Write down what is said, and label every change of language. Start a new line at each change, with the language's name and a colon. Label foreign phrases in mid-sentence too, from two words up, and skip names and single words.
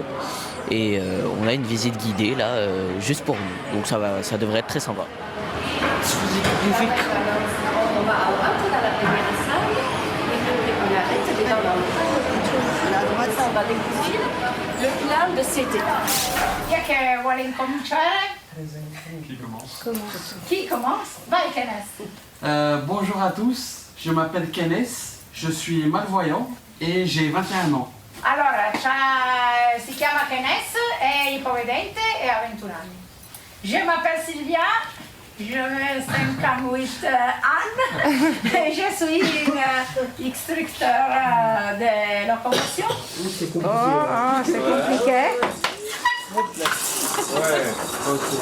French: Et on a une visite guidée là, juste pour nous. Donc ça devrait être très sympa. On va découvrir le plan de cet état.
Italian: Chi è che vuole incominciare?
French: Qui commence? Vai, Kenes. Bonjour à tous, je m'appelle Kenes, je suis malvoyant et j'ai 21 ans.
Italian: Allora, si chiama Kenes, è ipovedente e ha 21 anni.
French: Je m'appelle Sylvia, je 58 ans et je suis une instructeur de locomotion. C'est compliqué. C'est compliqué. Ouais, ok.